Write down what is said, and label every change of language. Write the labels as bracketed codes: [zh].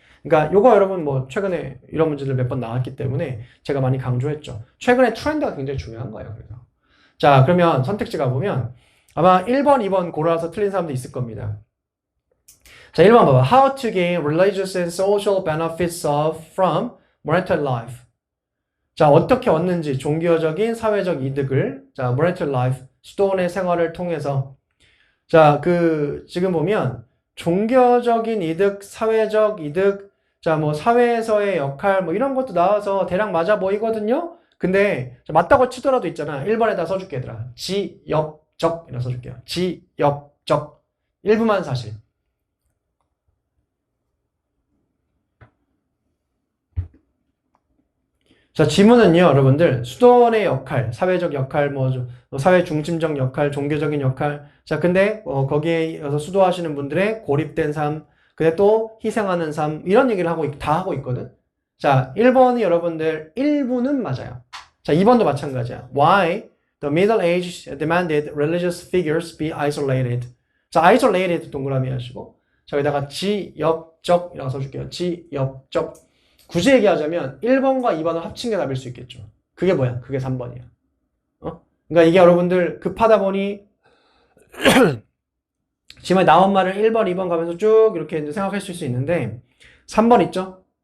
[ko] 그러니까 요거 여러분 뭐 최근에 이런 문제들 몇 번 나왔기 때문에 제가 많이 강조했죠. 최근에 트렌드가 굉장히 중요한 거예요. 그래서. 자, 그러면 선택지 가보면 아마 1번, 2번 골라서 틀린 사람도 있을 겁니다. 자, 1번 봐봐. [en] How to gain religious and social benefits from monetary life. [ko] 자, 어떻게 얻는지 종교적인 사회적 이득을 자, monetary life, 수도원의 생활을 통해서 자, 지금 보면 종교적인 이득, 사회적 이득, 자, 뭐 사회에서의 역할 뭐 이런 것도 나와서 대략 맞아 보이거든요. 근데 맞다고 치더라도 있잖아. 1번에다 써줄게 얘들아. 지역적 이라 써줄게요. 지역적 일부만 사실. 자, 지문은요, 여러분들, 수도원의 역할, 사회적 역할, 뭐, 사회 중심적 역할, 종교적인 역할. 자, 근데, 거기에서 수도하시는 분들의 고립된 삶, 근데 또 희생하는 삶, 이런 얘기를 다 하고 있거든. 자, 1번이 여러분들, 일부는 맞아요. 자, 2번도 마찬가지야. [en] Why the middle age demanded religious figures be isolated. [ko] 자, isolated 동그라미 하시고, 자, 여기다가 지역적이라고 써줄게요. 지역적. 굳이 얘기하자면 1번과 2번을 합친 게 답일 수 있겠죠. 그게 뭐야? 그게 3번이야. 그러니까 이게 여러분들 급하다 보니 지금 나온 말을 1번, 2번 가면서 쭉 이렇게 이제 생각하실 수 있는데 3번 있죠?